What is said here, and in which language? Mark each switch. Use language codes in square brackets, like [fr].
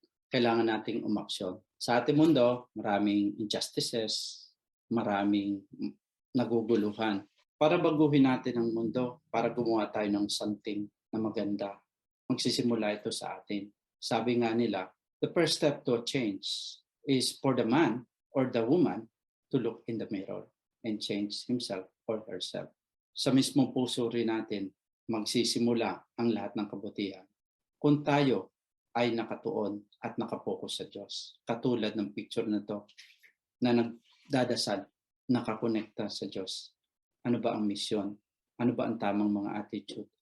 [tl] Kailangan nating umaksyon. Sa ating mundo, maraming injustices, maraming naguguluhan. Para baguhin natin ang mundo, para gumawa tayo ng something na maganda, magsisimula ito sa atin. Sabi nga nila, [en] the first step to a change is for the man or the woman to look in the mirror and change himself or herself. [tl] Sa mismong puso rin natin, magsisimula ang lahat ng kabutihan. Kung tayo ay nakatuon at nakapokus sa Diyos. Katulad ng picture na to na nagdadasal, nakakonekta sa Diyos. Ano ba ang misyon? Ano ba ang tamang mga attitude?